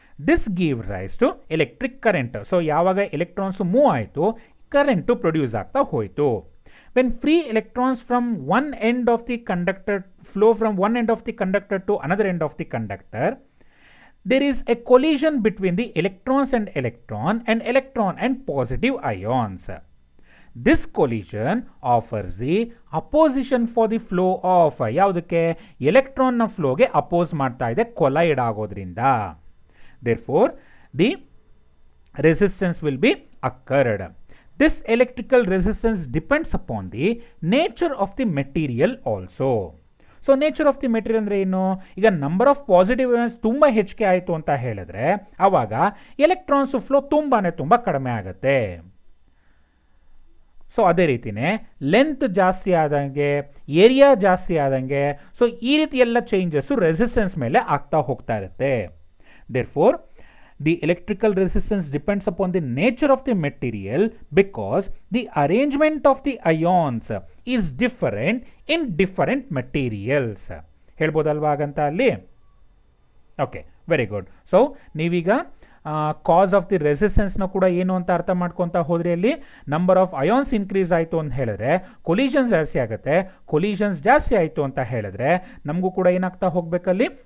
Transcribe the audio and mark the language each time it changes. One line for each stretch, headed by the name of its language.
English: This give rise to electric current.
Kannada: So ಯಾವಾಗ electrons move ಆಯಿತು current produce ಆಗ್ತಾ ಹೋಯಿತು.
English: When free electrons from one end of the conductor flow from one end of the conductor to another end of the conductor, there is a collision between the electrons and electron and positive ions. This collision offers the opposition for the flow of
Kannada: ಯಾವುದಕ್ಕೆ? ಎಲೆಕ್ಟ್ರಾನ್ನ ಫ್ಲೋಗೆ oppose ಮಾಡ್ತಾ ಇದೆ collide ಆಗೋದ್ರಿಂದ.
English: Therefore, the resistance will be occurred. This electrical resistance depends upon the nature of the material also. So nature of the material ಅಂದರೆ ಏನು?
Kannada: ಈಗ number of positive events ತುಂಬ ಹೆಚ್ಚಿಗೆ ಆಯಿತು ಅಂತ ಹೇಳಿದ್ರೆ ಆವಾಗ ಎಲೆಕ್ಟ್ರಾನ್ಸ್ ಫ್ಲೋ ತುಂಬ ಕಡಿಮೆ ಆಗುತ್ತೆ. ಸೊ ಅದೇ ರೀತಿಯೇ ಲೆಂತ್ ಜಾಸ್ತಿ ಆದಂಗೆ, ಏರಿಯಾ ಜಾಸ್ತಿ ಆದಂಗೆ, ಸೊ ಈ ರೀತಿ ಎಲ್ಲ ಚೇಂಜಸ್ಸು ರೆಸಿಸ್ಟೆನ್ಸ್ ಮೇಲೆ ಆಗ್ತಾ ಹೋಗ್ತಾ ಇರುತ್ತೆ.
English: Therefore the electrical resistance depends upon the nature of the material because the arrangement of the ions is different in different materials.
Kannada: ಹೇಳ್ಬೋದಲ್ವಾ ಹಾಗಂತ ಅಲ್ಲಿ? Okay, very good. ಸೊ ನೀವೀಗ ಕಾಸ್ ಆಫ್ ದಿ ರೆಸಿಸ್ಟೆನ್ಸ್ನ ಕೂಡ ಏನು ಅಂತ ಅರ್ಥ ಮಾಡ್ಕೊತಾ ಹೋದ್ರೆ ಅಲ್ಲಿ ನಂಬರ್ ಆಫ್ ಅಯಾನ್ಸ್ ಇನ್ಕ್ರೀಸ್ ಆಯಿತು ಅಂತ ಹೇಳಿದ್ರೆ ಕೊಲಿಷನ್ಸ್ ಜಾಸ್ತಿ ಆಗುತ್ತೆ. ಕೊಲಿಷನ್ಸ್ ಜಾಸ್ತಿ ಆಯಿತು ಅಂತ ಹೇಳಿದ್ರೆ ನಮಗೂ ಕೂಡ ಏನಾಗ್ತಾ ಹೋಗಬೇಕಲ್ಲಿ?